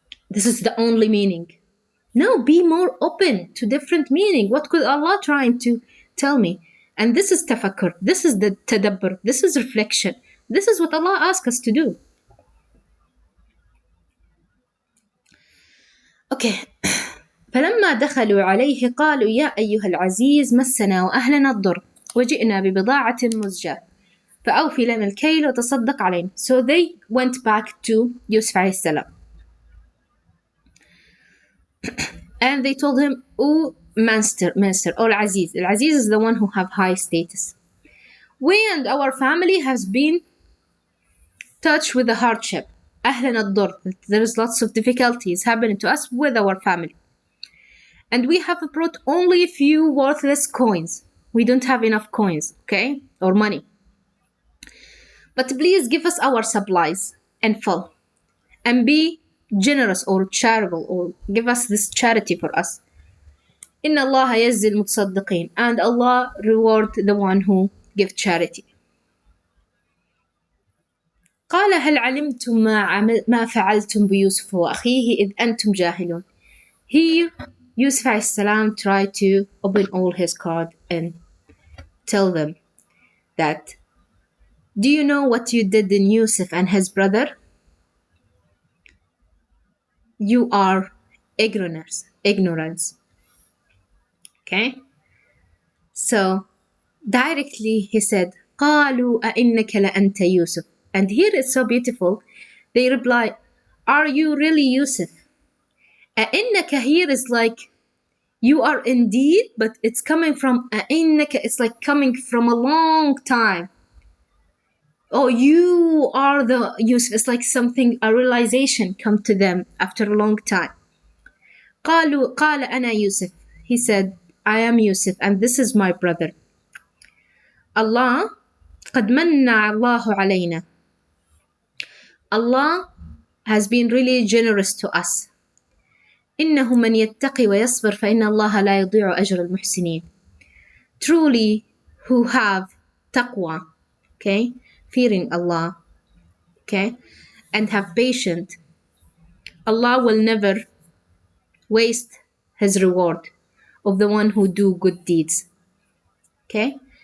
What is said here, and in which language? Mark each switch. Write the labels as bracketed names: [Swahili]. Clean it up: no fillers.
[English] This is the only meaning. No, be more open to different meaning. What could Allah trying to tell me? And this is tafakkur. This is the tadabbur. This is reflection. This is what Allah asks us to do. Okay. [Arabic] فلما دخلوا عليه قالوا يا أيها العزيز مسنا وأهلنا الضر وجئنا ببضاعة مزجاة فأوفي لنا الكيل وتصدق علينا. [English] So they went back to Yusuf [Arabic] عليه السلام. [English] And they told him, oh master, oh Al-Aziz. Al-Aziz is the one who have high status. We and our family has been touched with the hardship. [Arabic] أهلنا الضر. [English] There is lots of difficulties happening to us with our family. And we have brought only a few worthless coins. We don't have enough coins, okay? Or money. But please give us our supplies and full. And be generous or charitable, or give us this charity for us. [Arabic] إن الله يجزي المتصدقين. [English] And Allah reward the one who give charity. [Arabic] قال هل علمتم ما فعلتم بيوسف وأخيه إذ أنتم جاهلون. [English] Here, Yusuf [Arabic] عليه السلام [English] tried to open all his card and tell them that, do you know what you did in Yusuf and his brother? You are ignorance. Okay? So, directly he said, [Arabic] قالوا أئنك لأنت يوسف. [English] And here it's so beautiful. They reply, are you really Yusuf? أئنك here is like, you are indeed, but it's coming from أئنك, it's like coming from a long time. Oh, you are the Yusuf. It's like something, a realization come to them after a long time. [Arabic] قال أنا يوسف. [English] He said, I am Yusuf and this is my brother. [Arabic] Allah, قد من الله علينا. [English] Allah has been really generous to us. [Arabic] إنه من يتقي ويصبر فإن الله لا يضيع أجر المحسنين. [English] Truly, who have taqwa, okay, fearing Allah, okay, and have patience, Allah will never waste his reward of the one who do good deeds. Okay?